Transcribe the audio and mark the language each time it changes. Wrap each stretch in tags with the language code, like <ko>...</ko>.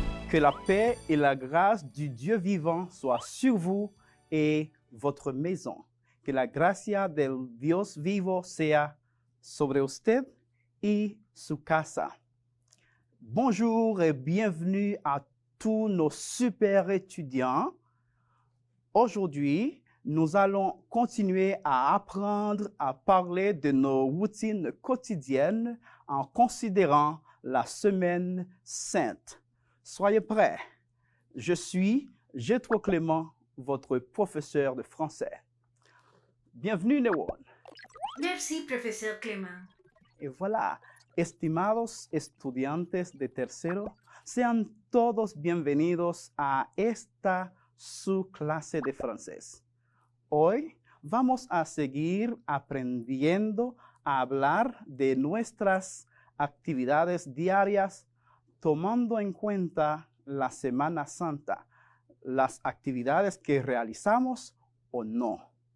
<fr>Que la paix et la grâce du Dieu vivant soient sur vous et votre maison.</fr> <es>Que la gracia del Dios vivo sea sobre usted y su casa.</es> <fr>Bonjour et bienvenue à tous nos super étudiants. Aujourd'hui, nous allons continuer à apprendre à parler de nos routines quotidiennes en considérant la semaine sainte. Soyez prêts. Je suis Jétro Clément, votre professeur de français. Bienvenue, Newon. Merci, profesor Clément.</fr> <es>Y</es> <fr>voilà,</fr> <es>estimados estudiantes de tercero, sean todos bienvenidos a esta su clase de francés. Hoy vamos a seguir aprendiendo a hablar de nuestras actividades diarias tomando en cuenta la Semana Santa, las actividades que realizamos o no.</es>